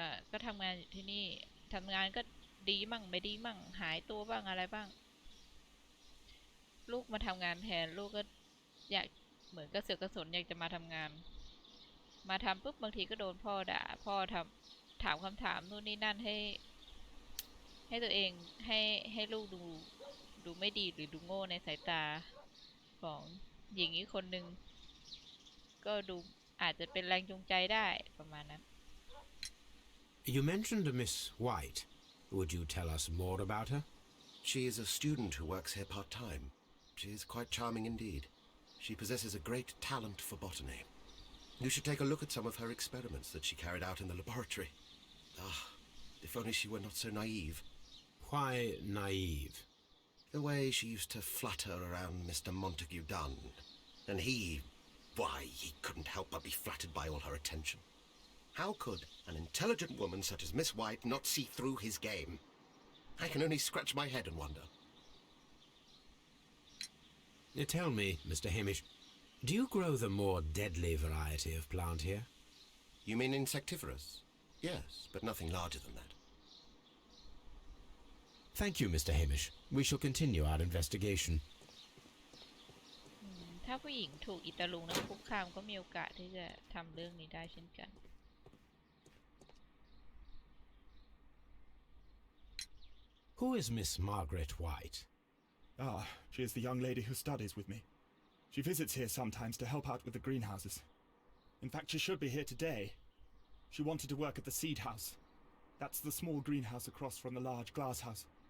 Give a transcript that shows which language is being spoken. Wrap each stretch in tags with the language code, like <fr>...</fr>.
<th>ก็ทำงานอยู่ที่นี่ทำงานก็ดีมั่งไม่ดีมั่งหายตัวบ้างอะไรบ้างลูกมาทำงานแทนลูกก็อยากเหมือนกระเสือกกระสนอยากจะมาทำงานมาทำปุ๊บบางทีก็โดนพ่อด่าพ่อถามคำถามนู่นนี่นั่นให้ตัวเองให้ลูกดูไม่ดีหรือดูโง่ในสายตาของหญิงอีกคนนึงก็ดูอาจจะเป็นแรงจูงใจได้ประมาณนั้น</th> <en>You mentioned a Miss White. Would you tell us more about her? She is a student who works here part-time. She is quite charming indeed. She possesses a great talent for botany. You should take a look at some of her experiments that she carried out in the laboratory. Ah, if only she were not so naive. Why naive? The way she used to flutter around Mr. Montague Dunn. And he couldn't help but be flattered by all her attention. How could an intelligent woman such as Miss White not see through his game? I can only scratch my head and wonder. Tell me, Mr. Hamish, do you grow the more deadly variety of plant here? You mean insectivorous? Yes, but nothing larger than that. Thank you, Mr. Hamish. We shall continue our investigation.</en> <th>ถ้าผู้หญิงถูกอิตาลุงนั้นคุกคามก็มีโอกาสที่จะทำเรื่องนี้ได้เช่นกัน</th> <en>Who is Miss Margaret White? Ah, she is the young lady who studies with me. She visits here sometimes to help out with the greenhouses. In fact, she should be here today. She wanted to work at the seed house. That's the small greenhouse across from the large glasshouse.</en>